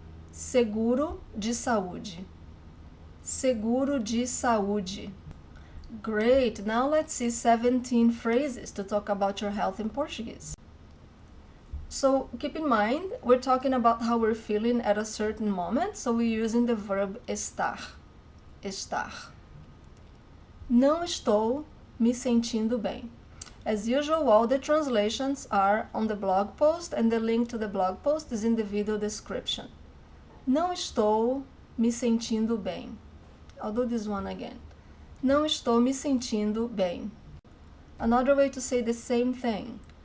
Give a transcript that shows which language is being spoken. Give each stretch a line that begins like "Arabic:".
Portuguese: Seguro de saúde. Seguro de saúde.
English: Great. Now let's see 17 phrases to talk about your health in Portuguese. So keep in mind, we're talking about how we're feeling at a certain moment, so we're using the verb estar.
Portuguese: Estar. Não estou me sentindo bem.
English: As usual, all the translations are on the blog post, and the link to the blog post is in the video description.
Portuguese: Não estou me sentindo bem.
English: I'll do this one again.
Portuguese: Não estou me sentindo bem.
English: Another way to say the same thing.